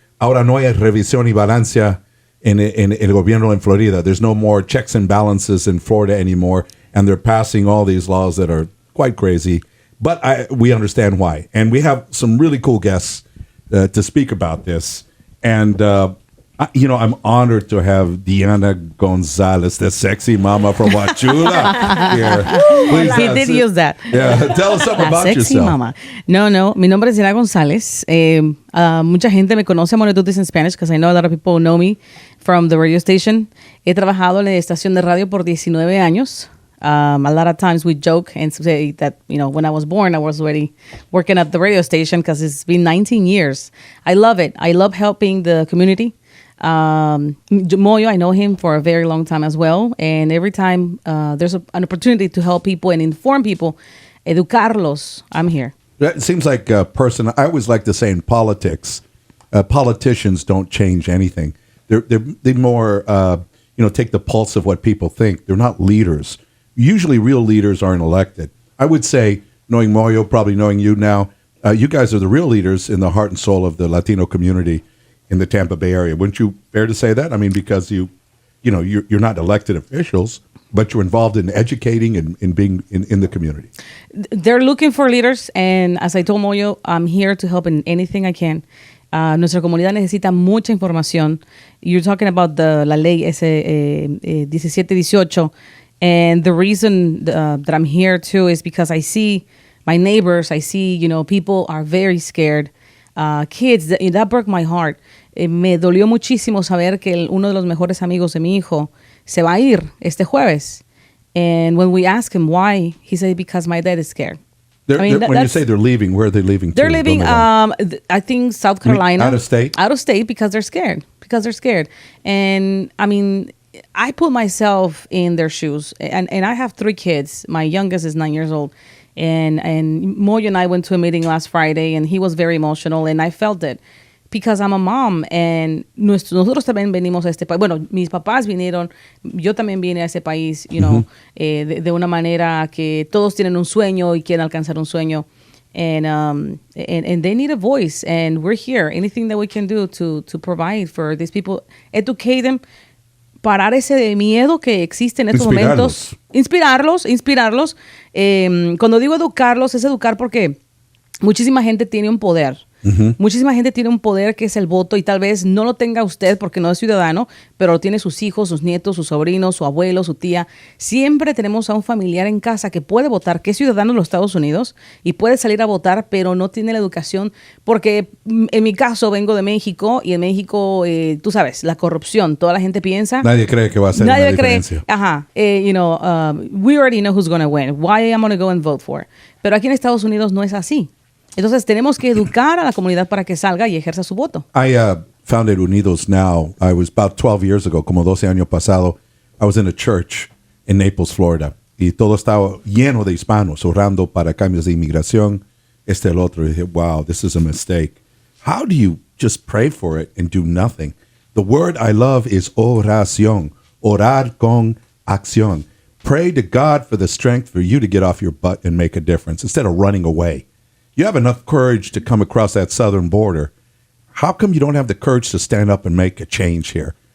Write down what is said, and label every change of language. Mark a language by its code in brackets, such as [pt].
[es] Ahora no hay revisión y balancia en el gobierno en Florida. [en] There's no more checks and balances in Florida anymore, and they're passing all these laws that are quite crazy. But we understand why. And we have some really cool guests to speak about this. And I'm honored to have Diana Gonzalez, the sexy mama from Wachula here. Please, he did use that. Yeah, tell us something about sexy yourself. [es] Mama. No, mi nombre es Diana Gonzalez. Mucha gente me conoce. [en] I'm going to do this in Spanish because I know a lot of people know me from the radio station. [es] He trabajado en la estación de radio por 19 años. [en] A lot of times we joke and say that, when I was born, I was already working at the radio station, because it's been 19 years. I love it. I love helping the community. Moyo, I know him for a very long time as well. And every time there's an opportunity to help people and inform people, educarlos, I'm here. That seems like a person. I always like to say in politics, politicians don't change anything. They more, take the pulse of what people think. They're not leaders. Usually real leaders aren't elected. I would say, knowing Moyo, probably knowing you now, you guys are the real leaders in the heart and soul of the Latino community in the Tampa Bay area. Wouldn't you fair to say that? I mean, because you're not elected officials, but you're involved in educating and in being in the community. They're looking for leaders, and as I told Moyo, I'm here to help in anything I can. [es] Nuestra comunidad necesita mucha información. [en] You're talking about [es] la ley 1718, [en] and the reason that I'm here too is because I see my neighbors. I see, people are very scared. Kids, that broke my heart. [es] Me dolió muchísimo saber que uno de los mejores amigos de mi hijo se va a ir este jueves. [en] And when we ask him why, he said, because my dad is scared. When you say they're leaving, where are they leaving to? They're leaving, I think, South Carolina. Out of state? Out of state, because they're scared. And, I mean, I put myself in their shoes. And I have 3 kids. My youngest is 9 years old. And Moyo and I went to a meeting last Friday, and he was very emotional, and I felt it. Because I'm a mom, and [es] nosotros también venimos a este país. Bueno, mis papás vinieron, yo también vine a ese país, de una manera que todos tienen un sueño y quieren alcanzar un sueño. [en] and they need a voice, and we're here. Anything that we can do to provide for these people, educate them, [es] parar ese de miedo que existe en estos momentos, inspirarlos. Cuando digo educarlos, es educar porque muchísima gente tiene un poder. Muchísima gente tiene un poder que es el voto, y tal vez no lo tenga usted porque no es ciudadano, pero lo tiene sus hijos, sus nietos, sus sobrinos, su abuelo, su tía. Siempre tenemos a un familiar en casa que puede votar, que es ciudadano de los Estados Unidos y puede salir a votar, pero no tiene la educación, porque en mi caso vengo de México, y en México, tú sabes, la corrupción, toda la gente piensa. Nadie cree que va a ser una diferencia. [en] We already know who's going to win. Why I'm going to go and vote for? [es] Pero aquí en Estados Unidos no es así. Entonces tenemos que educar a la comunidad para que salga y ejerza su voto. [en] I founded Unidos Now. I was about 12 years ago, [es] como 12 años pasado. [en] I was in a church in Naples, Florida. [es] Y todo estaba lleno de hispanos orando para cambios de inmigración, el otro. Y dije, wow, [en] this is a mistake. How do you just pray for it and do nothing? The word I love is oración. [es] Orar con acción. [en] Pray to God for the strength for you to get off your butt and make a difference instead of running away. You have enough courage to come across that southern border. How come you don't have the courage to stand up and make a change here?